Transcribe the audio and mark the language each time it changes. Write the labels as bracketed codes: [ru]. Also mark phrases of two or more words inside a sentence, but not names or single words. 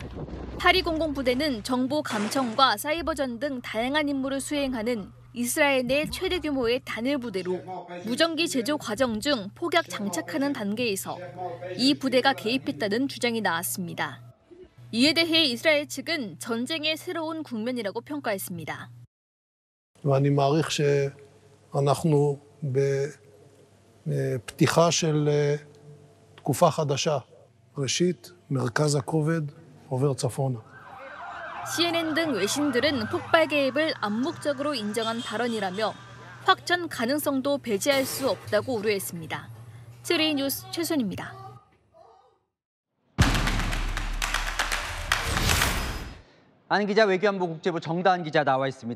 [ko] 8200 부대는 정보 감청과 사이버전 등 다양한 임무를 수행하는 이스라엘 내 최대 규모의 단일 부대로 무전기 제조 과정 중 폭약 장착하는 단계에서 이 부대가 개입했다는 주장이 나왔습니다. 이에 대해 이스라엘 측은 전쟁의 새로운 국면이라고 평가했습니다. [he] ואני מעריך שאנחנו בפתיחה של תקופה חדשה. ראשית, מרכז הכובד עובר צפונה. [ko] CNN 등 외신들은 폭발 개입을 암묵적으로 인정한 발언이라며 확전 가능성도 배제할 수 없다고 우려했습니다. 채널A 뉴스 최순입니다. 아는 기자 외교안보 국제부 정다은 기자 나와 있습니다.